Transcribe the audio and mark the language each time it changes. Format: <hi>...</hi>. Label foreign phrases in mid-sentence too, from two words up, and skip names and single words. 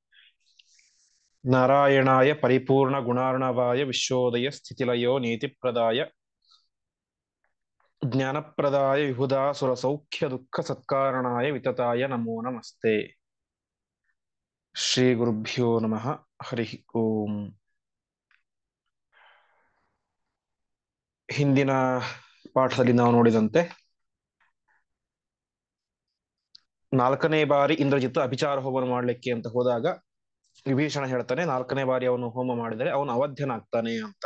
<sa>नारायणाय परिपूर्णगुणार्णवाय विश्वोदय स्थितिलयो नीतिप्रदाय ज्ञानप्रदाय विबुधासुरसौख्यदुःखसत्कारणाय वितताय नमो नमस्ते। श्रीगुरुभ्यो नमः। हरि ओम।</sa> <kn>ಹಿಂದಿನ ಪಾಠದಲ್ಲಿ ನಾವು ನೋಡಿದಂತೆ ನಾಲ್ಕನೇ ಬಾರಿ ಇಂದ್ರಜಿತ್ ಅಭಿಚಾರ ಹೋಮವನ್ನು ಮಾಡಲಿಕ್ಕೆ ಅಂತ ಹೋದಾಗ ವಿಭೀಷಣ ಹೇಳ್ತಾನೆ, ನಾಲ್ಕನೇ ಬಾರಿ ಅವನು ಹೋಮ ಮಾಡಿದರೆ ಅವನು ಅವಧ್ಯನಾಗ್ತಾನೆ ಅಂತ.</kn>